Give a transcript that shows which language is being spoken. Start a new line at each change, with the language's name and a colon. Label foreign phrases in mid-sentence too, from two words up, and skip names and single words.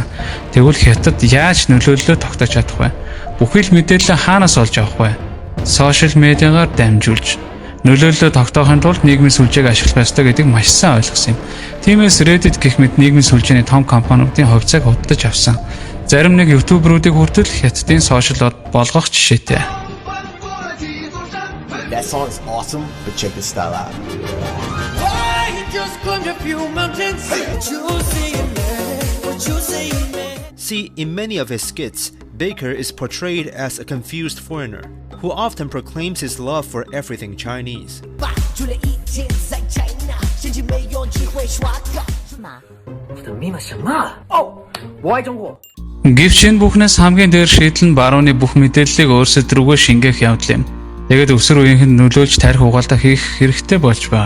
Mongolian: Тэгвэл Хятад яаж нөлөөллөө тогтоож чадах вэ? Бүхий л мэдээлэл хаанаас олж авах вэ? Сошиал медиагаар дамжуулж. Нөлөөллөө тогтоохын тулд нийгмийн сүлжээг ашиглах ёстой гэдгийг маш сайн ойлгосон юм. Тиймээс Reddit гэх мэт нийгмийн сүлжээний том компаниудын хувьцааг худалдаж авсан. Зарим нэг ютуберуудыг хүртэл Хятадын сошиал болгох жишээтэй.
English: That song is awesome, but check this style out. See, in many of his skits, Baker is portrayed as a confused foreigner who often proclaims his love for everything Chinese.
Mongolian: Гэвч энэ бүхнээс хамгийн дээр шийдэл нь Барууны бүх мэдээллийг өөрсөд рүүгээ шингээх явдал юм. Тэгээд өсөр үеийнхэнд нөлөөлж тарих угаалаа хийх хэрэгтэй болж байгаа.